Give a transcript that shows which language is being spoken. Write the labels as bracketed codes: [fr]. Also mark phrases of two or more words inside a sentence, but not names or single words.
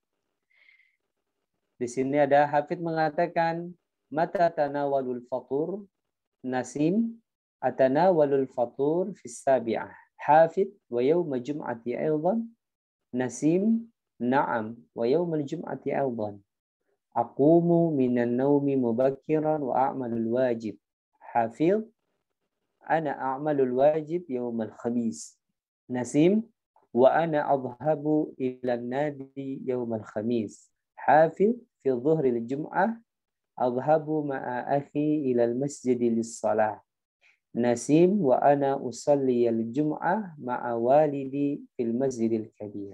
[id] Di sini ada hafidh mengatakan [ar] متى تتناول الفطور, نسيم أتناول الفطور في السابعة. حافظ ويوم الجمعة أيضا، نسيم نعم ويوم الجمعة أيضا. أقوم من النوم مبكرا وأعمل الواجب. حافظ أنا أعمل الواجب يوم الخميس. نسيم وأنا أذهب إلى النادي يوم الخميس. حافظ في ظهر الجمعة أذهب مع أخي إلى المسجد للصلاة. نسيم وأنا أصلي الجمعة مع والدي في المسجد الكبير.